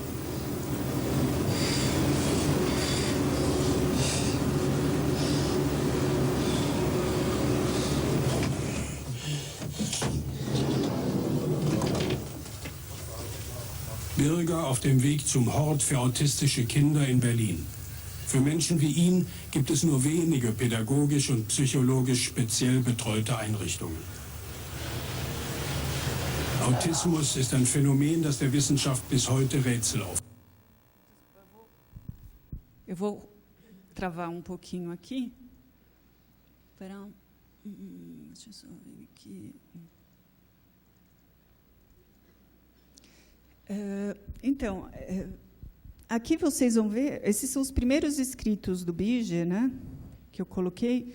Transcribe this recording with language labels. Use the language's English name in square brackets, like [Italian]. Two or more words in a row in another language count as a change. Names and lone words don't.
[German] Birger auf dem Weg zum Hort für autistische Kinder in Berlin. Für Menschen wie ihn gibt es nur wenige pädagogisch und psychologisch speziell betreute Einrichtungen. Autismus ist ein Phänomen, das der Wissenschaft bis heute Rätsel aufgibt. [Portuguese] Eu vou travar um pouquinho aqui. Deixa eu só ver aqui. Então, aqui vocês vão ver, esses são os primeiros escritos do Biger, né, que eu coloquei.